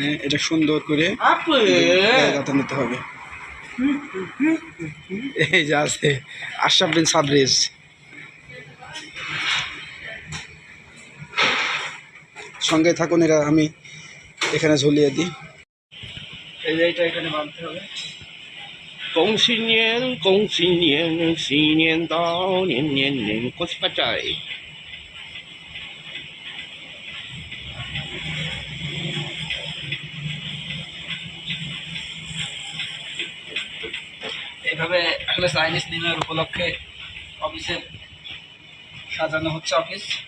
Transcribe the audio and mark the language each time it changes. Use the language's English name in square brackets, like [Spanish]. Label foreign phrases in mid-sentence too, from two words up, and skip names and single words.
[Bangla] এটা সুন্দর করে জায়গাতে নিতে হবে। এই যে আছে আশরাফ বিন সাবরেজ। সঙ্গে থাকুন, এরা আমি এখানে ঝুলিয়ে দিই। এই যে এইটা এখানে বাঁধতে হবে। [Chinese] 恭喜年，恭喜年，新年到，年年年，恭喜发财。 [Bangla] এইভাবে আসলে [English] Chinese New Year [Bangla] উপলক্ষে অফিসে সাজানো হচ্ছে অফিস।